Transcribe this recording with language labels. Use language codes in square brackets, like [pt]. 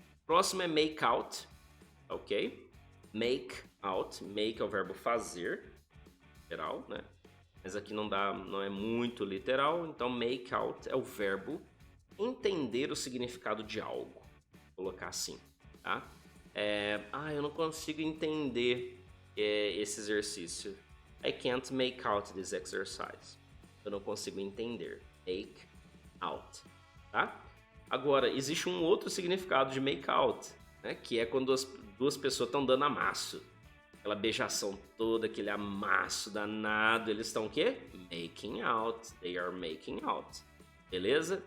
[pt] Próximo é make out, ok? Make out, make é o verbo fazer, literal, né? Mas aqui não é muito literal, então make out é o verbo entender o significado de algo, vou colocar assim, tá? Eu não consigo entender esse exercício. [en] I can't make out this exercise. [pt] Eu não consigo entender. Make out, tá? Agora, existe um outro significado de make out, né? Que é quando as duas pessoas estão dando amasso. Aquela beijação toda, aquele amasso danado. Eles estão o quê? [en] Making out. They are making out. Beleza?